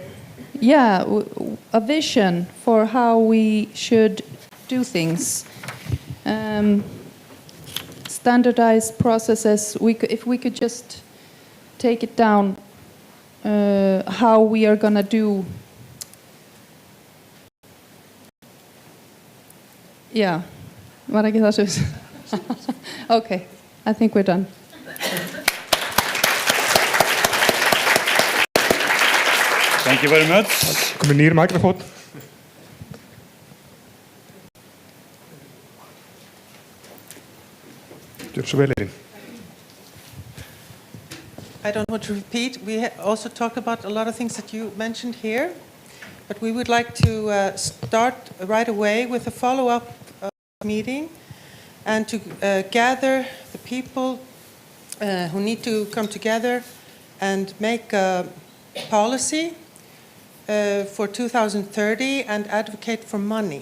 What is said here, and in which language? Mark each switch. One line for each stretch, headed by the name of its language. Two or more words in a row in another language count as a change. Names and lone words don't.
English: Yeah, a vision for how we should do things. Standardized processes. If we could just take it down, how we are gonna do. Yeah,
Icelandic: var ekki það svo?
English: Okay, I think we're done. Thank you very much.
Icelandic: Komið nýr mikrofón. Gjör svo vel, Elín.
English: I don't want to repeat. We also talked about a lot of things that you mentioned here, but we would like to start right away with a follow-up meeting and to gather the people who need to come together and make a policy for 2030 and advocate for money.